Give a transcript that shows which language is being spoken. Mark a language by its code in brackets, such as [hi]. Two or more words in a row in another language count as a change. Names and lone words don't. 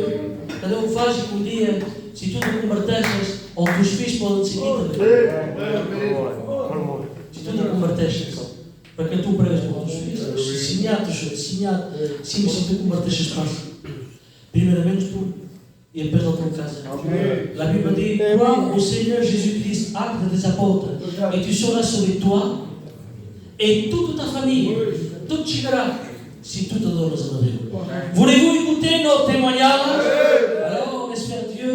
[pt] Cada um faz e um dia, se tu te convertes, ou teus filhos podem seguir também. Se tu te convertes, para que tu pregas para os teus filhos, sim, se tu convertes, primeiramente tu e depois da tua casa. [fr] La Bible dit, crois au Seigneur Jésus-Christ, acte des apôtres, et tu seras sauvé toi et toute ta famille, tout chigara, si tu te donnes à Dieu. Voulez-vous écouter nos témoignages? Alors, on espère Dieu.